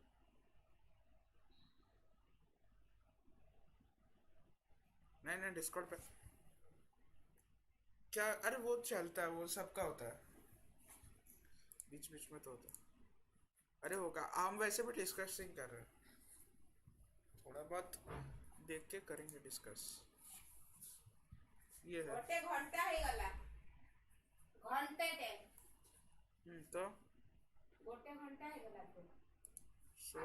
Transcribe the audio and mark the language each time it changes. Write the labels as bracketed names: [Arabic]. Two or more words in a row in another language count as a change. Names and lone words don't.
[Hindi] नहीं नहीं, डिस्कॉर्ड पे क्या? अरे वो चलता है, वो सबका होता है, बीच बीच में तो होता है। अरे होगा, हम वैसे भी डिस्कसिंग कर रहे हैं, थोड़ा बहुत देख के करेंगे डिस्कस। ये है। [Odia] ଗୋଟେ ଘଣ୍ଟା ହେଇଗଲା ଘଣ୍ଟେଟେ [Hindi] तो [Odia] ଗୋଟେ ଘଣ୍ଟା ହେଇଗଲା ତ [Hindi] सो